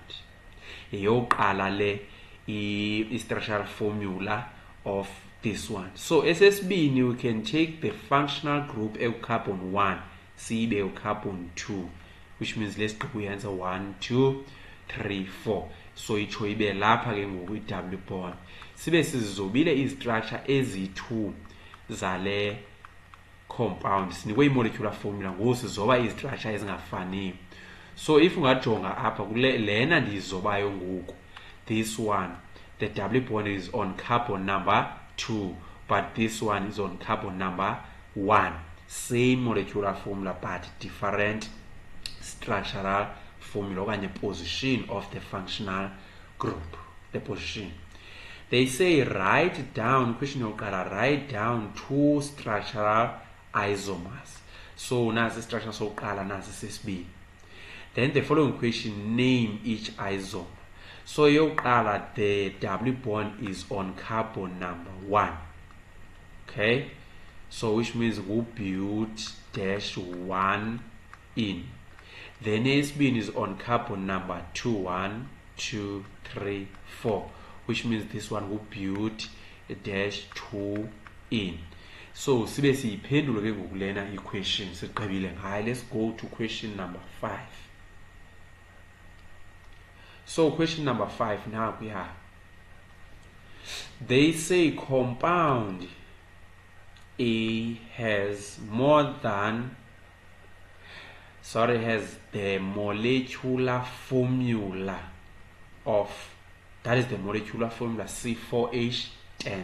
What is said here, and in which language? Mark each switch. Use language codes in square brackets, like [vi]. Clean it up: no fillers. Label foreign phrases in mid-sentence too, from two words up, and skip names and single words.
[xh] Yoqala le [en] structural formula of this one. So SSB, we can take the functional group of carbon 1, sibe carbon 2, which means let's go answer 1, 2, 3, 4. [xh] So itsho ibe lapha ke ngoku [en] double bond. [xh] Sibe sizobile istructure ezi2 zale compound. Sinikwe [en] i-molecular formula [xh] ngoku sizoba istructure ezingafaniyo. [en] So if [xh] ungajonga apha kule lena ndizobayo ngoku, [en] this one, the double bond is on carbon number 2, but this one is on carbon number 1. Same molecular formula but different structural formula okanye position of the functional group, the position. They say write down, question yokuqala, write down 2 structural isomers. [xh] So nasi structure sokuqala, nasi sesibili. [en] Then the following question, name each isomer. So yokuqala, the double bond is on carbon number 1. Okay, so which means but-1-ene. The next bin is on carbon number 2, 1, 2, 3, 4, which means this one will but-2-ene. [xh] So sibe siyiphendule ke ngoku lena equation siqebile ngayo. [en] Let's go to question number 5. So question number 5 now we are. They say compound A has the molecular formula of, that is the molecular formula C4H10.